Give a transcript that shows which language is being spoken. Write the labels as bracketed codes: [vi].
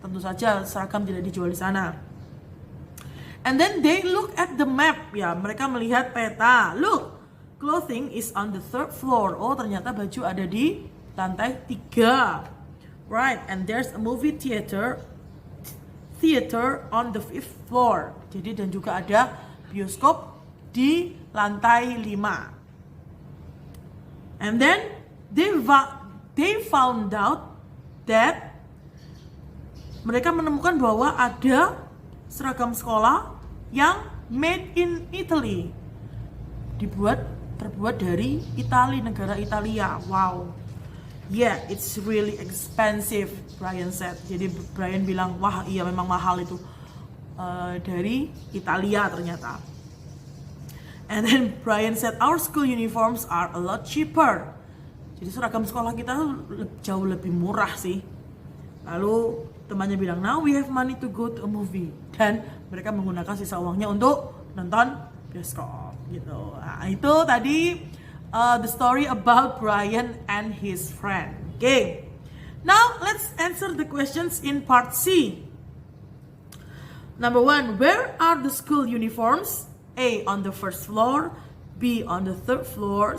[id] Tentu saja seragam tidak dijual di sana. [en] And then they look at the map. [id] Ya, mereka melihat peta. [en] Look, clothing is on the 3rd floor. [id] Oh, ternyata baju ada di lantai 3. [en] Right, and there's a movie theater on the 5th floor. [id] Jadi dan juga ada bioskop di lantai 5. [en] And then they found out that [id] mereka menemukan bahwa ada seragam sekolah yang [en] made in Italy. [id] Terbuat dari Italia, negara Italia. Wow. [en] Yeah, it's really expensive, Brian said. [id] Jadi Brian bilang, wah iya memang mahal itu. Dari Italia ternyata. [en] And then Brian said, our school uniforms are a lot cheaper. [id] Jadi seragam sekolah kita jauh lebih murah sih. Lalu temannya bilang, [en] now we have money to go to a movie. [id] Dan mereka menggunakan sisa uangnya untuk nonton bioskop gitu. Nah, itu tadi [en] the story about Brian and his friend. Okay. Now let's answer the questions in part C. Number 1, where are the school uniforms? A, on the 1st floor. B, on the 3rd floor.